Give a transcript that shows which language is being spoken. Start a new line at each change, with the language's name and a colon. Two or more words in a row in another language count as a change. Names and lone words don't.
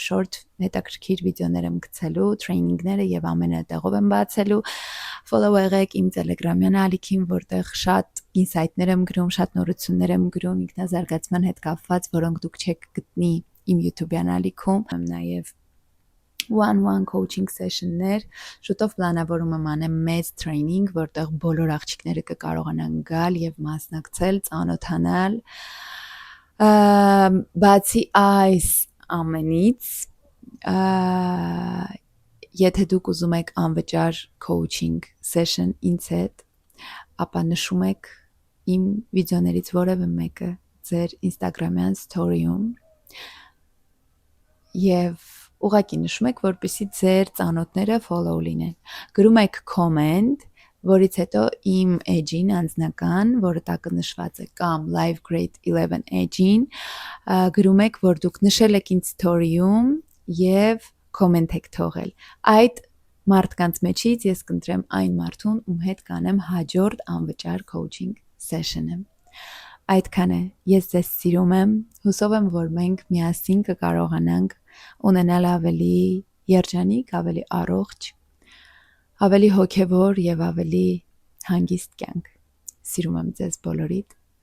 Armenian: short հետաքրքիր վիդեոներ եմ գցելու, տրեյնինգները եւ ամենը տեղով եմ բացելու։ Follow եղեք իմ Telegram-յան ալիքին, որտեղ շատ ինսայթներ եմ գրում, շատ նորություններ եմ գրում ինքնազարգացման հետ կապված, որոնք դուք չեք գտնի իմ YouTube-յան ալիքում։ Եմ նաեւ
English: one-one coaching session-
Armenian: ներ, շուտով պլանավորում եմ անեմ մեծ training, որտեղ բոլոր աղջիկները կկարողանան գալ եւ մասնակցել, ծանոթանալ։ Բացի այս ամենից, եթե դուք ուզում եք անվճար
English: coaching session
Armenian: ինձ հետ, ապա նշում եք իմ վիդեոներից որևէ մեկը ձեր Instagram-յան story-ում եւ ուղղակի նշում եք, որպեսզի ձեր ծանոթները follow լինեն։ Գրում եք comment, որից հետո իմ edge-ին անձնական, որը տակը նշված է, կամ
English: live grade
Armenian: 11 edge-ին, գրում եք, որ դուք նշել եք ինձ story-ում եւ comment եք թողել։ Այդ մարդկանց մեջից ես կընտրեմ այն մարդուն, ում հետ կանեմ հաջորդ անվճար
English: coaching session-
Armenian: ը։ Այդքան է, ես ձեզ սիրում եմ, հուսով եմ, որ մենք միասին կկարողանանք ունենալ ավելի երջանիկ, ավելի առողջ, ավելի հոգևոր եւ ավելի հանգիստ կյանք։ Սիրում եմ ձեզ բոլորիդ։